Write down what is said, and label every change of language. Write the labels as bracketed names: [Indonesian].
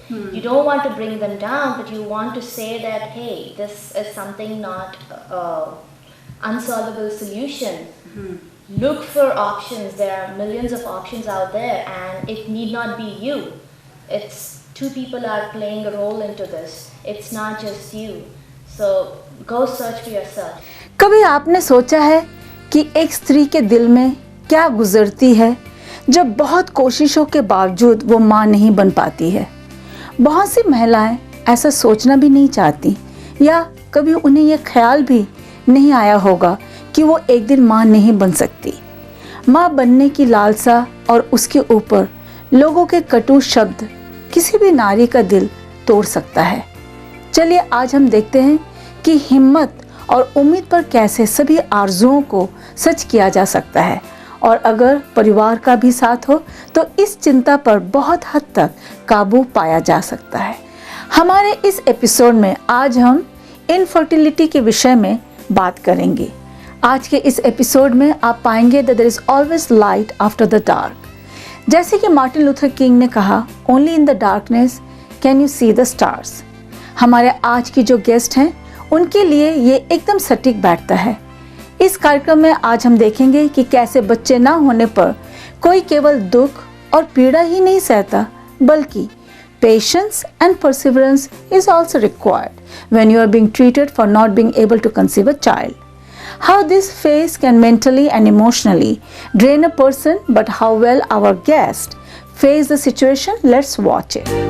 [English] You don't want to bring them down, but you want to say that, hey, this is something not unsolvable solution. Look for options. There are millions of options out there, and it need not be you. It's two people are playing a role into this. It's not just you. So go search for yourself. [Hindi] कभी आपने सोचा है कि एक स्त्री के दिल में क्या गुजरती है जब बहुत कोशिशों के बावजूद वो मां नहीं बन पाती है? बहुत सी महिलाएं ऐसा सोचना भी नहीं चाहती, या कभी उन्हें यह ख्याल भी नहीं आया होगा कि वो एक दिन मां नहीं बन सकती। मां बनने की लालसा और उसके ऊपर लोगों के कटु शब्द किसी भी नारी का दिल तोड़ सकता है। चलिए आज हम देखते हैं कि हिम्मत और उम्मीद पर कैसे सभी आरजुओं को सच किया जा सकता है, और अगर परिवार का भी साथ हो तो इस चिंता पर बहुत हद तक काबू पाया जा सकता है। हमारे इस एपिसोड में आज हम इनफर्टिलिटी के विषय में बात करेंगे। आज के इस एपिसोड में आप पाएंगे [English] that there is always light after the dark। [Hindi] जैसे कि मार्टिन लूथर किंग ने कहा, [English] only in the darkness can you see the stars। [Hindi] हमारे आज की जो गेस्ट हैं उनके लिए ये एकदम सटीक बैठता है। इस कार्यक्रम में आज हम देखेंगे कि कैसे बच्चे ना होने पर कोई केवल दुख और पीड़ा ही नहीं सहता, बल्कि [English] patience and perseverance is also required when you are being treated for not being able to conceive a child. How this phase can mentally and emotionally drain a person, but how well our guest face the situation, let's watch it.